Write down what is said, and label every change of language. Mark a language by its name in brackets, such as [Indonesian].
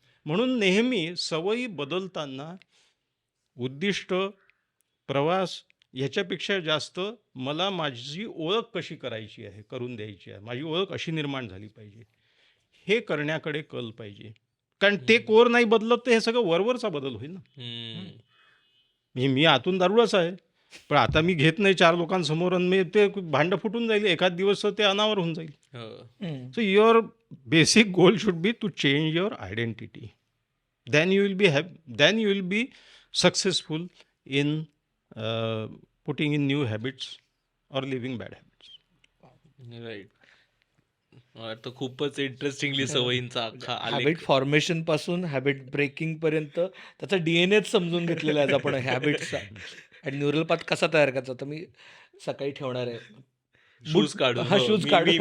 [Marathi] म्हणून नेहमी सवयी बदलताना उद्दिष्ट, प्रवास ह्याच्यापेक्षा जास्त मला माझी ओळख कशी करायची आहे, करून द्यायची आहे, माझी ओळख अशी निर्माण झाली पाहिजे, हे करण्याकडे कल पाहिजे. कारण ते हम्म. कोर नाही बदलत तर हे सगळं वरवरचा बदल होईल ना. हम्म. म्हणजे मी आतून दारूळच आहे, पण आता मी घेत नाही 4 लोकांसमोर आणि मी ते भांडं फुटून जाईल, एखाद दिवस ते अनावर होऊन जाईल. हो. हम्म. [English] So your basic goal should be to change your identity. Then you will be then you will be successful in putting in new habits or living bad habits. Right. [Marathi] मला वाटतं खूपच इंटरेस्टिंगली सवयींचा अख्खा [English] habit [Marathi] आलेख. Formation पासून habit breaking पर्यंत त्याचा DNH समजून घेतलेला आहे आपण हॅबिटचा, आणि न्यूरल पाथ कसा तयार करायचा. तर मी सकाळी ठेवणार आहे शूज काढून. हा हो, [English] shoes [Marathi] मी काढून.